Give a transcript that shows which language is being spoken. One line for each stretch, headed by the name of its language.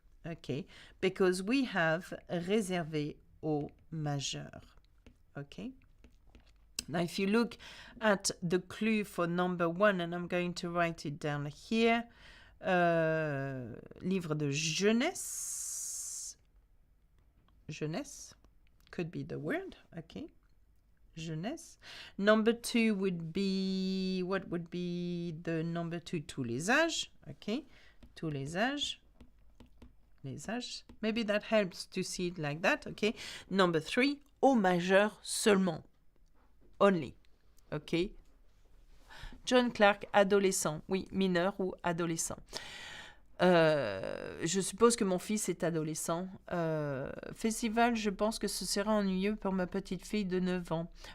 English: Okay, because we have
French: réservé aux majeurs.
English: Okay. Now, if you look at the clue for number 1, and I'm going to write it down here,
French: livre de jeunesse.
English: Jeunesse could be the word. Okay. Jeunesse. Number 2 would be, what would be the number 2?
French: Tous les âges. Okay. Tous les âges. Les âges.
English: Maybe that helps to see it like that. Okay. Number 3,
French: au majeur seulement.
English: Only. Okay.
French: John Clark, adolescent. Oui, mineur ou adolescent. Je suppose que mon fils est adolescent. Festival, je pense que ce sera ennuyeux pour ma petite fille de 9 ans.